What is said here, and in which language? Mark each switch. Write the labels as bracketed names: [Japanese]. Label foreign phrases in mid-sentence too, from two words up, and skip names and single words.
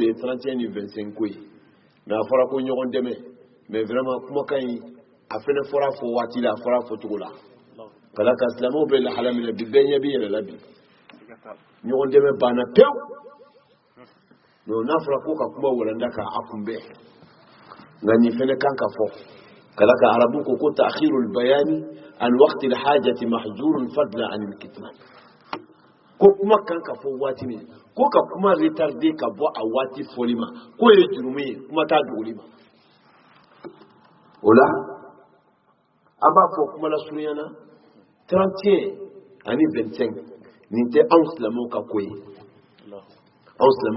[Bambara] ye 31 ni 25 ko ye mais a fɔra ko ɲɔgɔn dɛmɛ [French] mais vraiment [Bambara] kumakan in a fɛnɛ fɔra fɔ waati la a fɔra fɔ cogo la ka da kan silamɛw bɛ lahala min na bi bɛɛ ɲɛ b'i yɛrɛ la bi ɲɔgɔn dɛmɛ banna pewu donc n'a fɔra ko ka kuma walanda ka a kunbɛn nka nin fɛnɛ kan ka fɔ ka da kan arabu ko ko [Arabic] تأخير البيان عن وقت الحاجة محظور فضلا عن الكتمان [Bambara] ko kuma kan ka fɔ waati min ko ka kuma retarder ka bɔ a waati fɔli ma ko ye jurumu ye kuma t'a dogoli ma o la an b'a fɔ kuma la surunyana 31 ani 25 nin tɛ anw silamɛw ka ko ye anw silamɛw